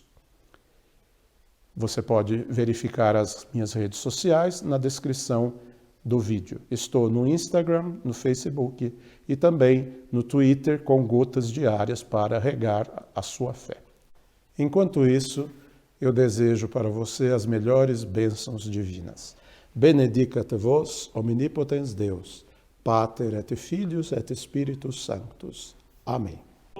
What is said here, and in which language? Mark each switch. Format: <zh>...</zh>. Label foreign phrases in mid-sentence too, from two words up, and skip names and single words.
<pt>Você pode verificar as minhas redes sociais na descrição do vídeo. Estou no Instagram, no Facebook e também no Twitter com gotas diárias para regar a sua fé. Enquanto isso, eu desejo para você as melhores bênçãos divinas.</pt> <la>Benedicat vos, omnipotens Deus, Pater et Filius et Spiritus Sanctus.</la> <pt>Amém.</pt>